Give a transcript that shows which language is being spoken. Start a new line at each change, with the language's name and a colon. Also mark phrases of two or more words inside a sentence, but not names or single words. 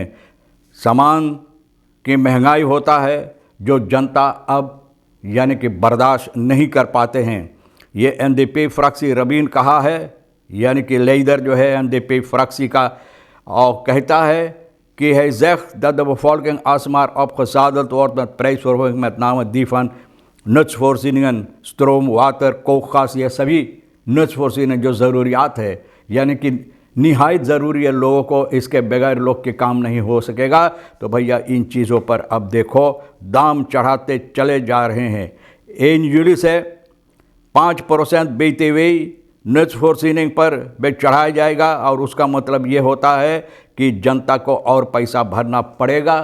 Hindi: सामान की महंगाई होता है जो जनता अब यानी कि बर्दाश्त नहीं कर पाते हैं। ये NDP फ्रैक्सी रबीन कहा है, यानी कि लीडर जो है NDP फ्रैक्सी का, और कहता है कि
Dutch: hij zegt dat de bevolking alsmaar opgezadeld wordt met prijsverhoging, met name die van nutsvoorzieningen, stroom, water, kookgas,
Hindi: ये सभी nutsvoorzieningen जो ज़रूरियात है, यानी कि निहायत ज़रूरी है लोगों को, इसके बगैर लोग के काम नहीं हो सकेगा। तो भैया इन चीज़ों पर अब देखो दाम चढ़ाते चले जा रहे हैं।
Dutch: in juli
Hindi: से 5%
Dutch: BTW nutsvoorziening
Hindi: पर भी चढ़ाया जाएगा और उसका मतलब ये होता है कि जनता को और पैसा भरना पड़ेगा।